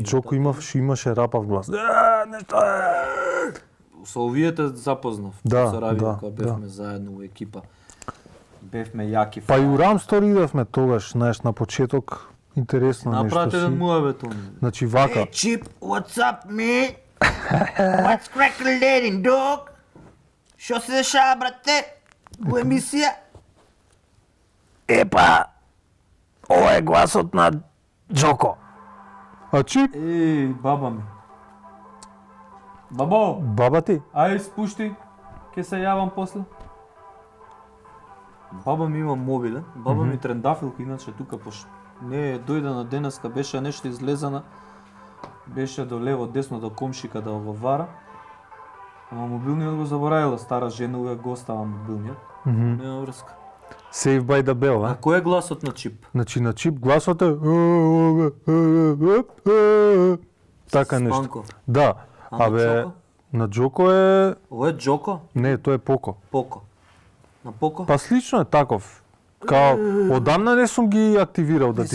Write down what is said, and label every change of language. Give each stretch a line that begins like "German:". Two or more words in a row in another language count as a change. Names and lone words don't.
Macedonian: Джоко имаше рапав глас. Нешто Со овиете запознав. Да, со Равија, да, кога бевме заедно у екипа. Бевме јаки. Па и у Рамстор идевме тогаш, знаеш, на почеток. Интересно нешто Направете еден си. муавет он. Значи вака.
English: Chip, what's up, man? What's crackling, dog?
Macedonian: Що се дешава, брате? У емисија? Епа, ова е гласот на Джоко. А чип, Еј, баба ми. Бабо, баба ти? ај спушти, ќе се јавам после. Баба ми има мобилен, баба ми трендафилка, иначе тука пошто не дојде на денеска, беше нешто излезана, беше до лево, десно до комшика да го вара. Ама мобилниот го заборавила, стара жена увек го остава мобилниот. Нема врска.
English: Save by the bell,
Macedonian: А а? кој е гласот на чип? Значи на чип гласот е така нешто. Спанко. Да. А на Абе, Джоко? на Джоко е Ова е Джоко? не, тој е Поко. Поко. На Поко? Па слично е таков. Као, одамна не сум ги активирал, да